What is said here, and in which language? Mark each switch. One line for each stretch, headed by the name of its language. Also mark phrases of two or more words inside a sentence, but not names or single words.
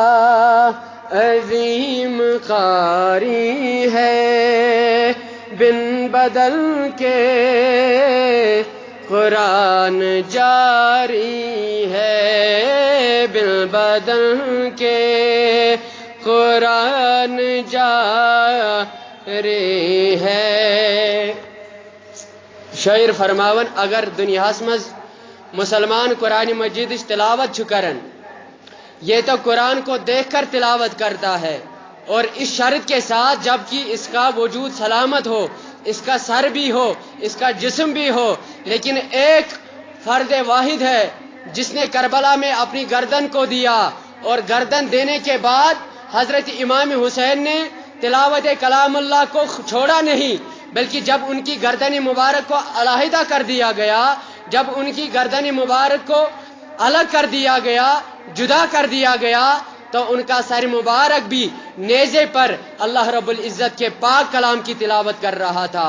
Urdu: عظیم قاری ہے بن بدل کے قرآن جاری ہے بن بدل کے قرآن جاری ہے.
Kashmiri: شاعر فرماون اگر دنیاہس مز مسلمان قرآن مجید تلاوت کرن
Urdu: یہ تو قرآن کو دیکھ کر تلاوت کرتا ہے اور اس شرط کے ساتھ جبکہ اس کا وجود سلامت ہو اس کا سر بھی ہو اس کا جسم بھی ہو. لیکن ایک فرد واحد ہے جس نے کربلا میں اپنی گردن کو دیا اور گردن دینے کے بعد حضرت امام حسین نے تلاوت کلام اللہ کو چھوڑا نہیں بلکہ جب ان کی گردن مبارک کو علیحدہ کر دیا گیا جب ان کی گردن مبارک کو الگ کر دیا گیا جدا کر دیا گیا تو ان کا سر مبارک بھی نیزے پر اللہ رب العزت کے پاک کلام کی تلاوت کر رہا تھا.